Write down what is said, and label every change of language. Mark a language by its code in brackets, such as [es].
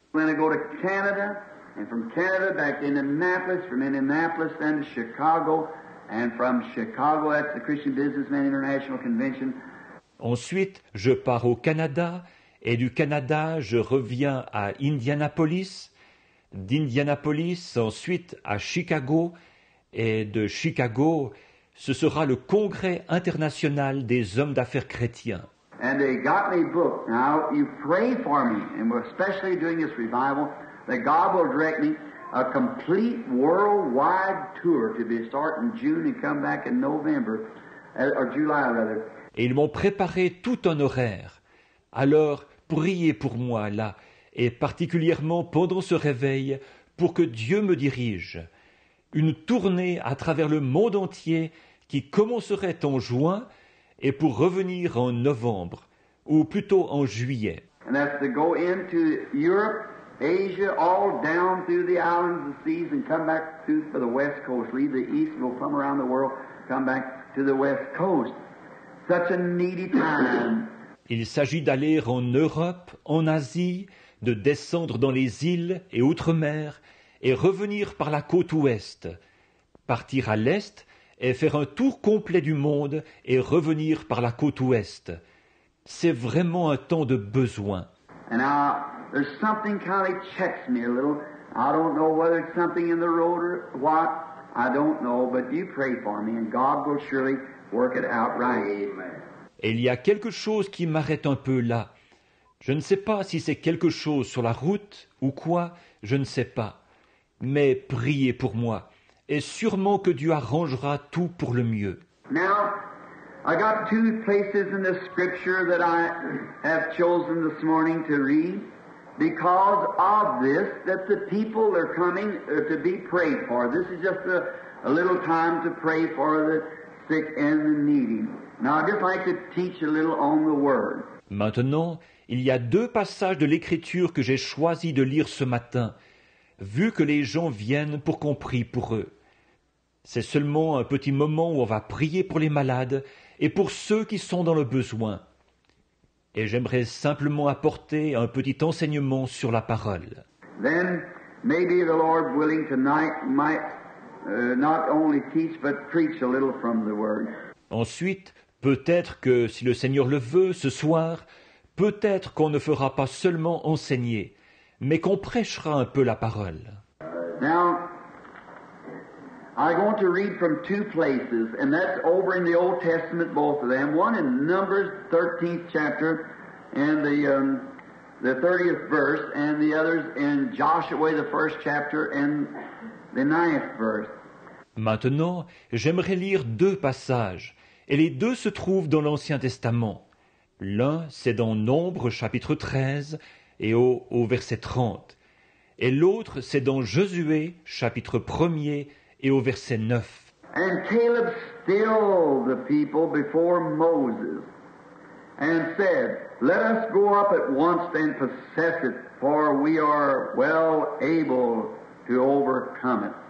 [en] Then I go to Canada, and from Canada back to Indianapolis, from Indianapolis then to Chicago, and from Chicago that's the Christian Businessman International Convention. [fr] Ensuite, je pars au Canada, et du Canada, je reviens à Indianapolis, d'Indianapolis, ensuite à Chicago, et de Chicago, ce sera le Congrès international des hommes d'affaires chrétiens. [en] And they got me booked. Now, you pray for me, and we're especially doing this revival, that God will direct me a complete worldwide tour to be start in June and come back in November, or July rather. [fr] Et ils m'ont préparé tout un horaire. Alors, priez pour moi là, et particulièrement pendant ce réveil, pour que Dieu me dirige. Une tournée à travers le monde entier qui commencerait en juin et pour revenir en novembre, ou plutôt en juillet. [en] And that's to go into Europe, Asia, all down through the islands, the seas, and come back to for the west coast. Leave the east, go from around the world, come back to the west coast. Such a needy time. [fr] Il s'agit d'aller en Europe, en Asie, de descendre dans les îles et outre-mer, et revenir par la côte ouest, partir à l'est et faire un tour complet du monde et revenir par la côte ouest. C'est vraiment un temps de besoin. [en] And now, there's something kind of checks me a little. I don't know whether it's something in the road or what. I don't know, but you pray for me, and God will surely work it out right. [fr] Et il y a quelque chose qui m'arrête un peu là. Je ne sais pas si c'est quelque chose sur la route ou quoi, je ne sais pas. Mais priez pour moi, et sûrement que Dieu arrangera tout pour le mieux. [en] Now, I got two places in the Scripture that I have chosen this morning to read because of this, that the people are coming to be prayed for. This is just a little time to pray for the sick and the needy. Now, I'd just like to teach a little on the Word. [fr] Maintenant, il y a deux passages de l'Écriture que j'ai choisi de lire ce matin, vu que les gens viennent pour qu'on prie pour eux. C'est seulement un petit moment où on va prier pour les malades et pour ceux qui sont dans le besoin. Et j'aimerais simplement apporter un petit enseignement sur la parole. [en] Then, maybe the Lord willing tonight might not only teach but preach a little from the Word. [fr] Ensuite, peut-être que, si le Seigneur le veut, ce soir, peut-être qu'on ne fera pas seulement enseigner, mais qu'on prêchera un peu la parole. [en] Now, I'm going to read from two places, and that's over in the Old Testament, both of them. One in Numbers, 13th chapter, and the 30th verse, and the others in Joshua, the 1st chapter, and the 9th verse. [fr] Maintenant, j'aimerais lire deux passages, et les deux se trouvent dans l'Ancien Testament. L'un, c'est dans Nombre, chapitre 13, et au verset 30. Et l'autre, c'est dans Josué, chapitre 1er, et au verset 9. [en] And Caleb stilled the people before Moses, and said, Let us go up at once and possess it, for we are well able to overcome it.